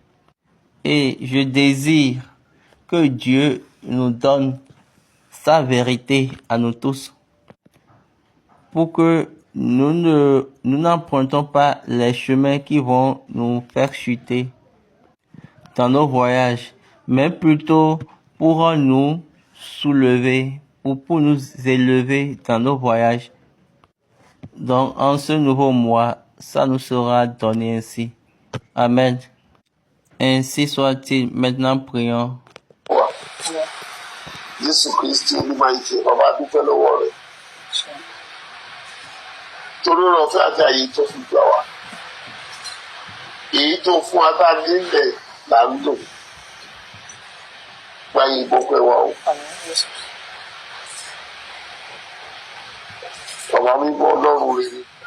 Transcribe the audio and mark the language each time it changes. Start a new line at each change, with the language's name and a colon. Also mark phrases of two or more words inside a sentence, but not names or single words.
French: Et je désire que Dieu nous donne sa vérité à nous tous pour que nous n'empruntons pas les chemins qui vont nous faire chuter dans nos voyages, mais plutôt pour nous soulever, pour nous élever dans nos voyages. Donc, en ce nouveau mois, ça nous sera donné ainsi. Amen. Ainsi soit-il. Maintenant, prions.
Yoruba: Jésù Kristi Olúwa ìfẹ́ bàbá dúpẹ́ lọ́wọ́ rẹ̀. Torí ọ̀fẹ́ àti àyè tó fi gbà wá. Èyí tó fún wa tá a nílẹ̀ là ń lò. Gba ìbọn pẹ́ wa o. Bàbá mímọ́ Ọlọ́run rere.